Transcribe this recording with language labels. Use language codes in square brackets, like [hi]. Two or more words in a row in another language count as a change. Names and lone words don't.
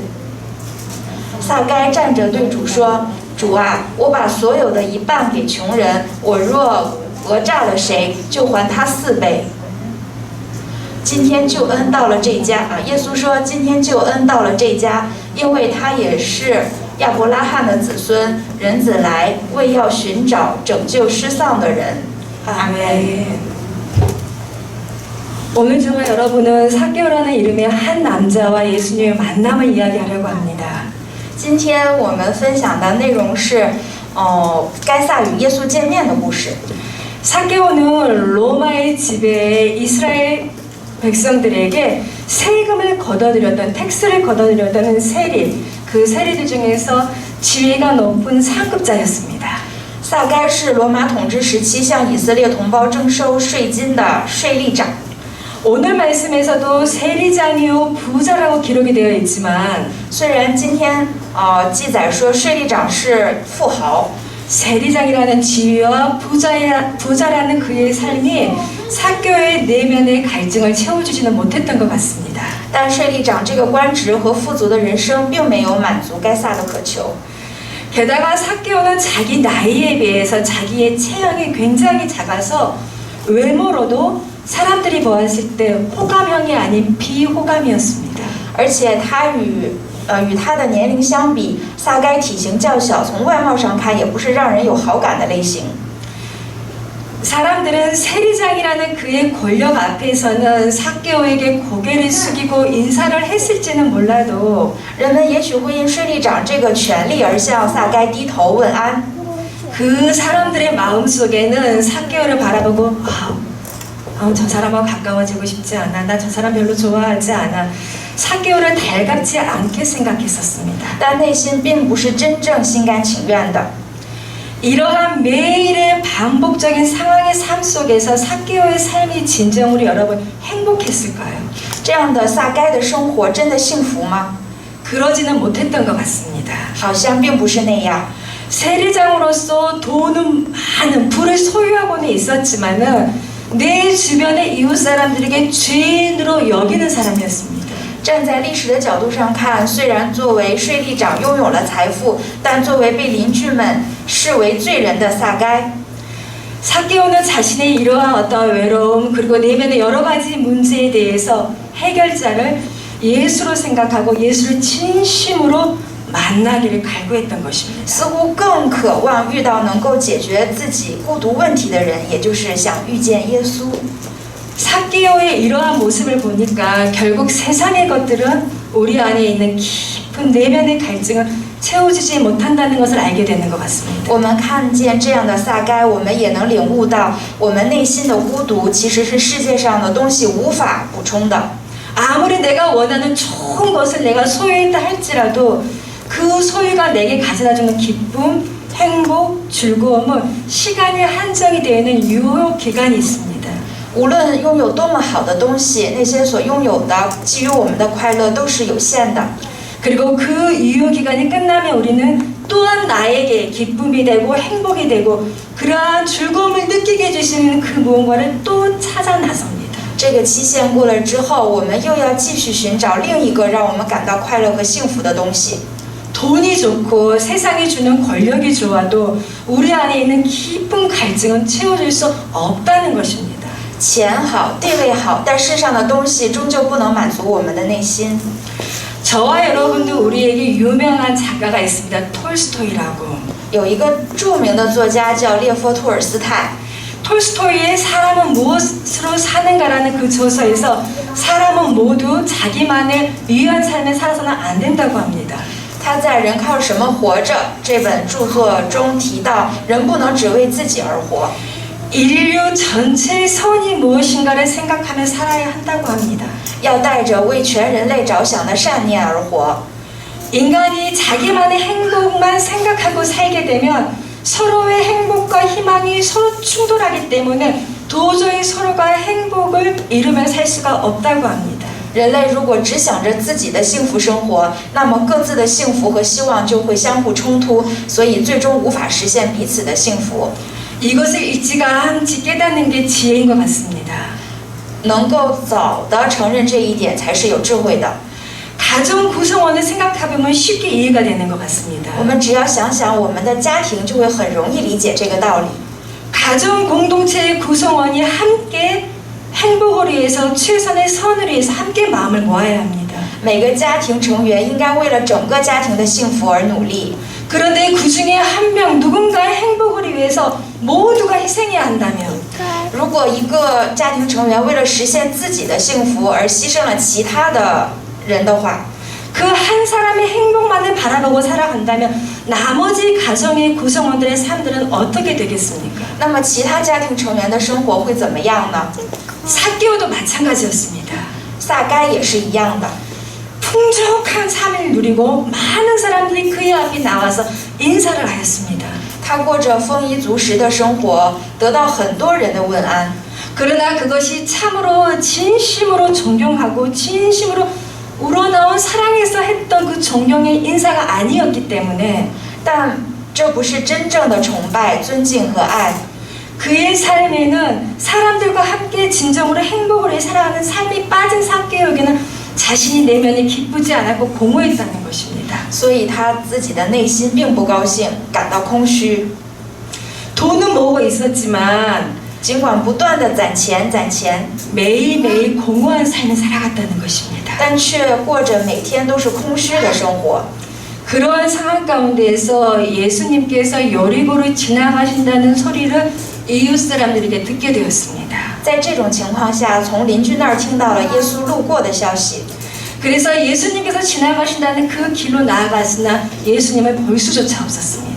[zh] 撒该站着对主说：“主啊，我把所有的一半给穷人，我若讹诈了谁，就还他4倍。” 今天救恩到了这家啊！耶稣说：“今天救恩到了这家，因为他也是亚伯拉罕的子孙。人子来，为要寻找拯救失丧的人。” 阿门。 [ko] 오늘 저와 여러분은 삭개오라는 이름의 한 남자와 예수님의 만남을 이야기하려고 합니다. [zh] 今天我们分享的内容是，该撒与耶稣见面的故事。 [ko] 삭개오는 로마의 지배에 이스라엘 백성들에게 세금을 걷어들였던 텍스를 걷어들였던 세리, 그 세리들 중에서 지위가 높은 상급자였습니다. [zh] 撒该是罗马统治时期向以色列同胞征收税金的税吏长。 [ko] 오늘 말씀에서도 세리장이요 부자라고 기록이 되어 있지만 [zh] 虽然今天记载说税吏长是富豪， [ko] 세리장이라는 지위와 부자라는 그의 삶이 삭개오의 내면의 갈증을 채워주지는 못했던 것 같습니다. [zh] 但税吏长这个官职和富足的人生并没有满足该撒的渴求。 [ko] 게다가 삭개오는 자기 나이에 비해서 자기의 체형이 굉장히 작아서 외모로도 사람들이 보았을 때 호감형이 아닌 비호감이었습니다. [zh] 而且他与他的年龄相比，撒该体型较小，从外貌上看也不是让人有好感的类型。 [ko] 사람들은 세리장이라는 그의 권력 앞에서는 삭개오에게 고개를 숙이고 인사를 했을지는 몰라도 [zh] 人们也许会因税吏长这个权力而向撒该低头问安。 [ko] 그 사람들의 마음속에는 삭개오를 바라보고 저 사람하고 가까워지고 싶지 않아. 나 저 사람 별로 좋아하지 않아. 삭개오를 달갑지 않게 생각했었습니다. [zh] 但内心并不是真正心甘情愿的。 [ko] 이러한 매일의 반복적인 상황의 삶 속에서 삭개오의 삶이 진정으로 여러분 행복했을까요? [zh] 这样的撒该的生活真的幸福吗？ [ko] 그러지는 못했던 것 같습니다. [zh] 好像并不是那样。 [ko] 세리장으로서 돈은 많은 부를 소유하고는 있었지만은 내 주변의 이웃 사람들에게 죄인으로 여기는 사람이었습니다. [zh] 站在历史的角度上看，虽然作为税吏长拥有了财富，但作为被邻居们视为罪人的撒该， [ko] 삭개오는 자신의 이러한 어떤 외로움 그리고 내면의 여러 가지 문제에 대해서 해결자를 예수로 생각하고 예수를 진심으로 만나기를 갈구했던 것입니다. [zh] 似乎更渴望遇到能够解决自己孤独问题的人，也就是想遇见耶稣。 [ko] 삭개오의 이러한 모습을 보니까 결국 세상의 것들은 우리 안에 있는 깊은 내면의 갈증을 채워주지 못한다는 것을 알게 되는 것 같습니다. [zh] 我们看见这样的撒该，我们也能领悟到，我们内心的孤独其实是世界上的东西无法补充的。 [ko] 아무리 내가 원하는 좋은 것을 내가 소유했다 할지라도 그 소유가 내게 가져다주는 기쁨, 행복, 즐거움은 시간이 한정이 되어 있는 유효 기간이 있습니다. [zh] 无论拥有多么好的东西，那些所拥有的给予我们的快乐都是有限的。 [ko] 그리고 그 유효 기간이 끝나면 우리는 또한 나에게 기쁨이 되고 행복이 되고 그러한 즐거움을 느끼게 해주시는 그 무언가를 또 찾아 나섭니다. [zh] 这个期限过了之后，我们又要继续寻找另一个让我们感到快乐和幸福的东西。 [ko] 돈이 좋고 세상이 주는 권력이 좋아도 우리 안에 있는 깊은 갈증은 채워줄 수 없다는 것입니다. [zh] 钱好，地位好，但世上的东西终究不能满足我们的内心。 [ko] 저와 여러분도 우리에게 유명한 작가가 있습니다. 톨스토이라고. [zh] 有一个著名的作家叫列夫·托尔斯泰。 [ko] 톨스토이의 사람은 무엇으로 사는가라는 그 저서에서 사람은 모두 자기만을 위한 삶을 살아서는 안 된다고 합니다. [zh] 他在《人靠什么活着》这本著作中提到，人不能只为自己而活， [ko] 인류 전체의 선이 무엇인가를 생각하며 살아야 한다고 합니다. [zh] 要带着为全人类着想的善念而活。 [ko] 인간이 자기만의 행복만 생각하고 살게 되면 서로의 행복과 희망이 서로 충돌하기 때문에 도저히 서로가 행복을 이루며 살 수가 없다고 합니다. [zh] 人类如果只想着自己的幸福生活，那么各自的幸福和希望就会相互冲突，所以最终无法实现彼此的幸福。 [ko] 이것을 일찌감치 깨닫는 게 지혜인 것 같습니다. [zh] 能够早的承认这一点才是有智慧的。 [ko] 가정 구성원을 생각해보면 쉽게 이해가 되는 것 같습니다. [zh] 我们只要想想我们的家庭，就会很容易理解这个道理。 [ko] 가정 공동체의 구성원이 함께 행복을 위해서 최선의 선을 위해서 함께 마음을 모아야 합니다. [zh] 每个家庭成员应该为了整个家庭的幸福而努力。 [ko] 그런데 그 중에 한 명 누군가의 행복을 위해서 모두가 희생해야 한다면 [zh] 如果一个家庭成员为了实现自己的幸福而牺牲了其他的人的话， [ko] 그 한 사람의 행복만을 바라보고 살아간다면 나머지 가정의 구성원들의 삶들은 어떻게 되겠습니까? [zh] 那么其他家庭成员的生活会怎么样呢？ [ko] 삭개오도 마찬가지였습니다. [zh] 撒该也是一样的。 [ko] 풍족한 삶을 누리고 많은 사람들이 그의 앞에 나와서 인사를 하였습니다. [zh] 他过着丰衣足食的生活，得到很多人的问安。 [ko] 그러나 그것이 참으로 진심으로 존경하고 진심으로 우러나온 사랑에서 했던 그 존경의 인사가 아니었기 때문에 [zh] 但这不是真正的崇拜、尊敬和爱。 [ko] 그의 삶에는 사람들과 함께 진정으로 행복을 위해 살아가는 삶이 빠진 삭개오에게는 자신이 내면이 기쁘지 않았고 공허했다는 것입니다. [zh] 所以他自己的内心并不高兴，感到空虚。 [ko] 돈은 모으고 있었지만 [zh] 尽管不断的攒钱攒钱， [ko] 매일매일 공허한 삶을 살아갔다는 것입니다. [zh] 但却过着每天都是空虚的生活。 [ko] 그러한 상황 가운데에서 예수님께서 여리고를 지나가신다는 소리를 이웃 사람들에게 듣게 되었습니다. [zh] 在这种情况下，从邻居那儿听到了耶稣路过的消息， [ko] 그래서 예수님께서 지나가신다는 그 길로 나아갔으나 예수님을 볼 수조차 없었습니다.